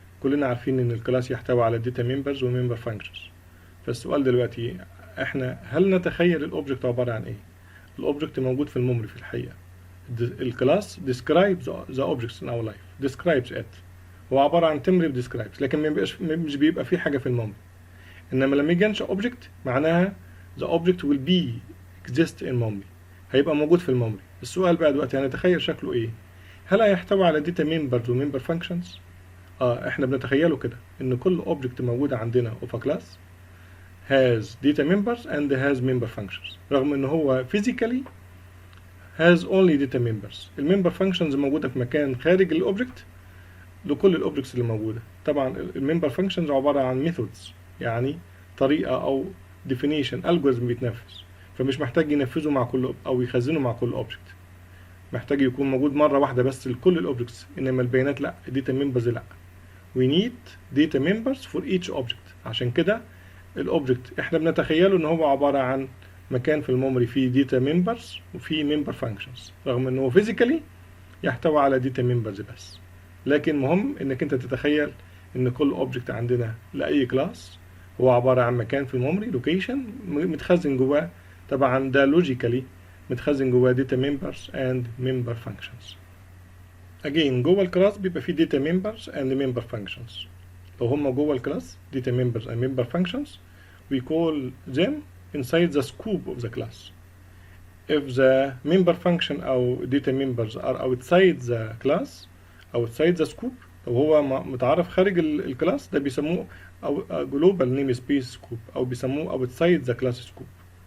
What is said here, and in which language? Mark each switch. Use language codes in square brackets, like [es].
[ar] كلنا عارفين ان الكلاس يحتوي على data members و member functions. فالسؤال دلوقتي احنا هل نتخيل الاوبجكت عبارة عن ايه؟ الاوبجكت موجود في الميموري في الحقيقة. [en] الكلاس describes the objects in our life. describes it. [ar] هو عبارة عن [en] temporary describes [ar] لكن مش بيبقى فيه حاجة في الميموري. انما لما يجي انشأ اوبجكت معناها [en] the object will be exist in memory. [ar] هيبقى موجود في الميموري. السؤال بقى دلوقتي هنتخيل شكله ايه؟ هل هيحتوي على data members و member functions؟ احنا بنتخيله كده ان كل اوبجكت موجود عندنا [en] of a class has data members and has member functions [ar] رغم ان هو [en] physically has only data members. [ar] الممبر functions موجودة في مكان خارج الاوبجكت لكل الاوبجكتس اللي موجودة. طبعا الممبر functions عبارة عن methods يعني طريقة او definition algorithm بيتنفذ فمش محتاج ينفذه مع كل او يخزنه مع كل اوبجكت. محتاج يكون موجود مرة واحدة بس لكل الاوبجكتس انما البيانات لا data members لا. [en] we need data members for each object. [ar] عشان كده الاوبجكت احنا بنتخيله ان هو عبارة عن مكان في الميموري فيه data members وفيه member functions رغم انه physically يحتوي على data members بس. لكن مهم انك انت تتخيل ان كل اوبجكت عندنا لاي كلاس هو عبارة عن مكان في الميموري location متخزن جواه طبعا ده logically متخزن جواه data members and member functions. [en] again [ar] جوه الكلاس بيبقى فيه [en] data members and member functions. [ar] لو هم جوه الكلاس [en] data members and member functions we call them inside the scope of the class. If the member function أو data members are outside the class outside the scope [ar] لو هو متعرف خارج الكلاس ده بيسموه [en] global namespace scope أو بيسموه outside the class scope.